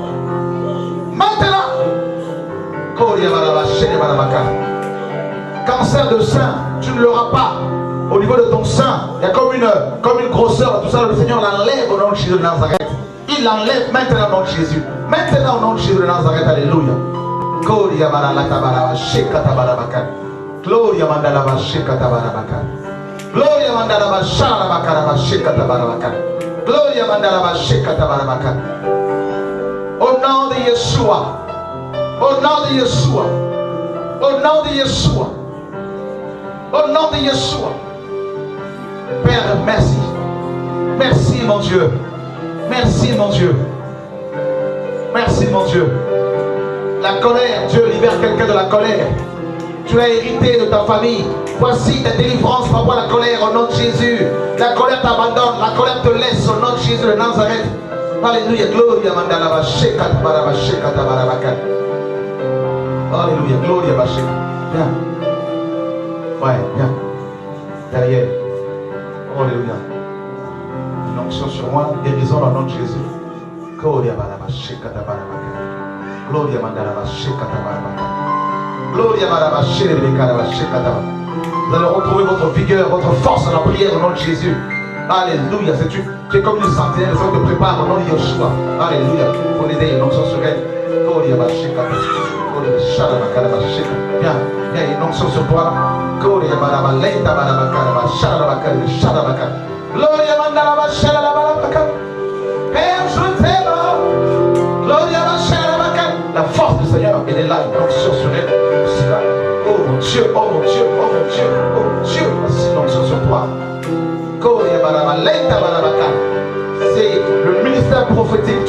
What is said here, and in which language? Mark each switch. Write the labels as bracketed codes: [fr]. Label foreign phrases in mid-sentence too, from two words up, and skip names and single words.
[fr] Cancer de sein, tu ne l'auras pas. Au niveau de ton sein, il y a comme une grosseur. Tout ça, le Seigneur l'enlève au nom de Jésus de Nazareth. Il l'enlève maintenant au nom de Jésus. Maintenant au nom de Jésus de Nazareth. Alléluia. Gloria mandala shekatabarabaka. Gloria mandala shekatabarabaka. Gloria mandala shekatabarabaka. Gloria mandala shekatabarabaka. Au nom de Yeshua. Au nom de Yeshua. Au nom de Yeshua. Au nom de Yeshua. Père, merci. Merci mon Dieu. Merci mon Dieu. Merci mon Dieu. La colère, Dieu libère quelqu'un de la colère. Tu as hérité de ta famille. Voici ta délivrance par rapport à la colère au nom de Jésus. La colère t'abandonne, la colère te laisse au nom de Jésus de Nazareth. Alléluia, gloria mandala basheka barabasheka tabarabaka. Alléluia, gloria basheka. Viens. Ouais, viens. Derrière. Alléluia. Une onction sur moi, guérison au nom de Jésus. Gloria barabasheka tabarabaka. Gloria mandala basheka tabarabaka. Gloria barabasheka tabarabaka. Vous allez retrouver votre vigueur, votre force dans la prière au nom de Jésus. Alléluia. Tu es comme une sentinelle, ça te prépare au nom de Yeshua. Alléluia. Il faut l'aider, une onction sur elle. Gloria basheka. Viens, une onction sur toi. Gloria barabalaita barabaka. Shalabaka. Gloria mandala bashaka. Père, je t'aime. Gloria bashaka. La force du Seigneur, elle est là, une onction sur elle. C'est là. Oh mon Dieu, oh mon Dieu, oh mon Dieu, oh mon Dieu. Voici une onction sur toi. C'est le ministère prophétique.